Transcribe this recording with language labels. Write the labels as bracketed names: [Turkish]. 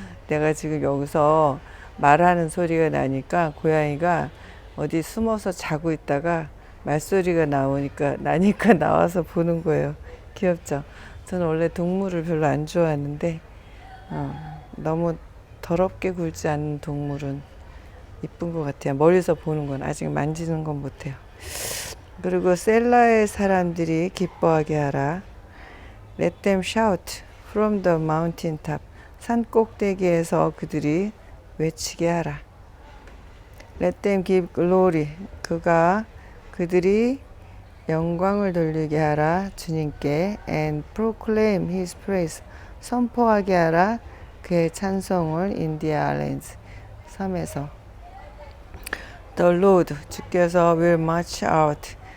[Korean] 내가 지금 여기서 말하는 소리가 나니까 고양이가 어디 숨어서 자고 있다가 말소리가 나니까 나와서 보는 거예요. 귀엽죠? 저는 원래 동물을 별로 안 좋아하는데 너무 더럽게 굴지 않는 동물은 이쁜 것 같아요. 멀리서 보는 건, 아직 만지는 건 못해요. 그리고 셀라의 사람들이 기뻐하게 하라. [English] Let them shout from the mountain top. [Korean] 산 꼭대기에서 그들이 외치게 하라. [English] Let them give glory. [Korean] 그들이 영광을 돌리게 하라 주님께. [English] And proclaim his praise. [Korean] 선포하게 하라 그의 찬송을 [English] in the islands. [Korean] 섬에서. [English] The Lord, [Korean] 주께서 [English] will march out.